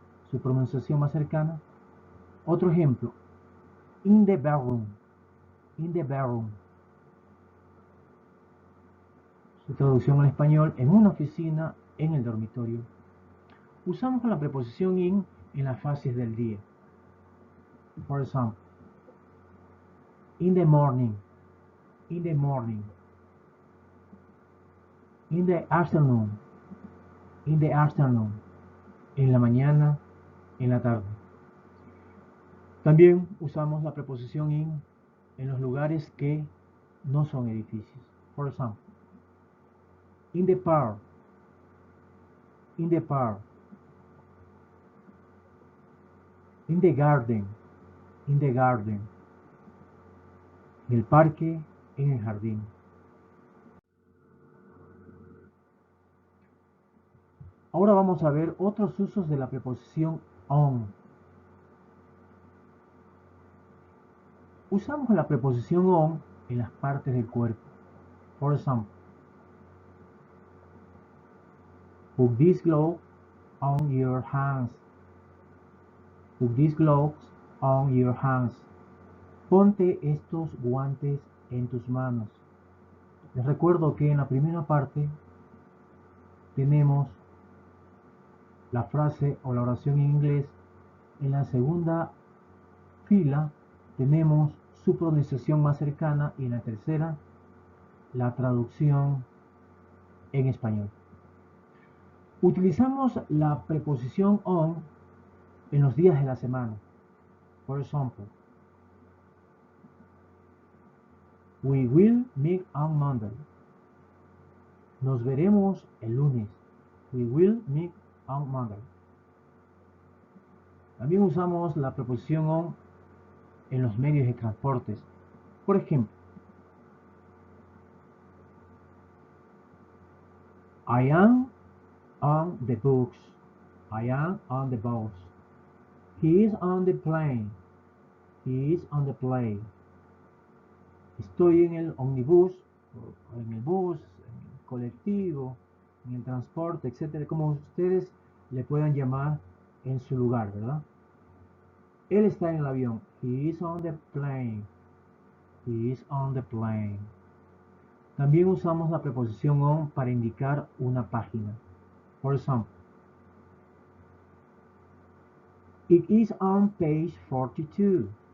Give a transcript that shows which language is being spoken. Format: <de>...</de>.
<es>Su pronunciación más cercana. Otro ejemplo,</es> <en>in the bedroom. In the bedroom.</en> <es>Su traducción al español, en una oficina, en el dormitorio. Usamos la preposición in las fases del día.</es> <en>For example, in the morning. In the morning. In the afternoon. In the afternoon.</en> <es>En la mañana, en la tarde. También usamos la preposición in en los lugares que no son edificios.</es> <en>For example, in the park. In the park. In the garden. In the garden.</en> <es>En el parque, en el jardín. Ahora vamos a ver otros usos de la preposición on. Usamos la preposición on en las partes del cuerpo.</es> <en>For example, put this glove on your hands. Put these gloves on your hands.</en> <es>Ponte estos guantes en tus manos. Les recuerdo que en la primera parte tenemos la frase o la oración en inglés. En la segunda fila tenemos su pronunciación más cercana y en la tercera la traducción en español. Utilizamos la preposición on en los días de la semana.</es> <en>For example, we will meet on Monday.</en> <es>Nos veremos el lunes.</es> <en>We will meet on Monday.</en> <es>También usamos la preposición on en los medios de transportes. Por ejemplo,</es> <en>I am on the bus. I am on the bus. He is on the plane. He is on the plane.</en> <es>Estoy en el ómnibus, en el bus, en el colectivo, en el transporte, etcétera, como ustedes le puedan llamar en su lugar, ¿verdad? Él está en el avión.</es> <en>He is on the plane. He is on the plane.</en> <es>También usamos la preposición on para indicar una página.</es> <en>For example, it is on page 42.</en>